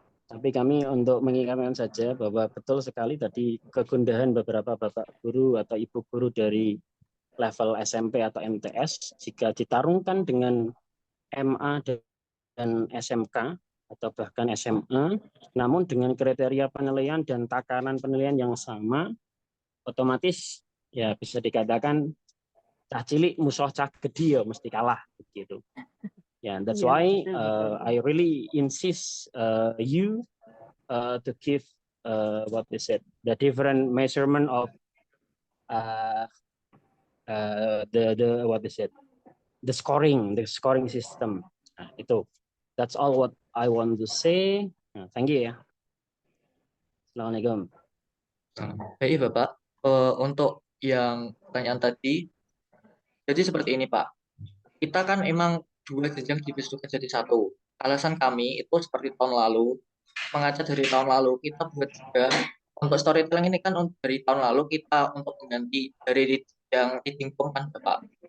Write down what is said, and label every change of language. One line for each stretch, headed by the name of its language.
Indonesian: Tapi kami untuk mengingatkan saja bahwa betul sekali tadi kegundahan beberapa bapak guru atau ibu guru dari level SMP atau MTS jika ditarungkan dengan MA dan SMK atau bahkan SMA, namun dengan kriteria penilaian dan takaran penilaian yang sama, otomatis ya bisa dikatakan
Javanese: cah cilik musuh cah gede ya mesti kalah
Indonesian: begitu.
English: Yeah, that's why I really insist you to give what is it, the different measurement of the what is it, the scoring system.
Indonesian: Nah, itu.
English: That's all what I want to say. Nah, thank you
Indonesian: ya.
English: Assalamualaikum.
Indonesian: Baik Bapak, untuk yang pertanyaan tadi, jadi seperti ini Pak. Kita kan emang 2 jenjang dibesarkan jadi 1. Alasan kami itu seperti tahun lalu, mengaca dari tahun lalu kita buat juga untuk storytelling ini kan dari tahun lalu kita untuk mengganti dari yang reading form kan Bapak.